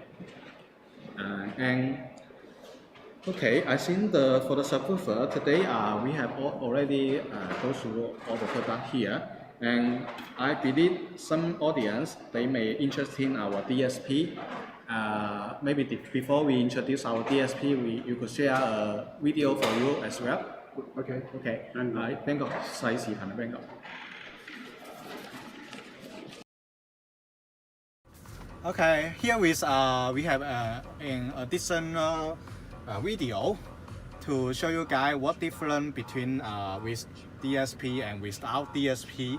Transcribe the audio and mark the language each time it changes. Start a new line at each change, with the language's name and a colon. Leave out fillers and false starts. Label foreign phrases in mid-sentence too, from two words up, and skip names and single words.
English: And okay, I think for the subwoofer today we have already go through all the product here, and I believe some audience they may interest in our DSP. Maybe before we introduce our DSP, you could share a video for you as well. OK。 OK，
Cantonese: 係邊個細視頻係邊個
English: ？Okay, here is we have an additional video to show you guys what difference between with DSP and without DSP.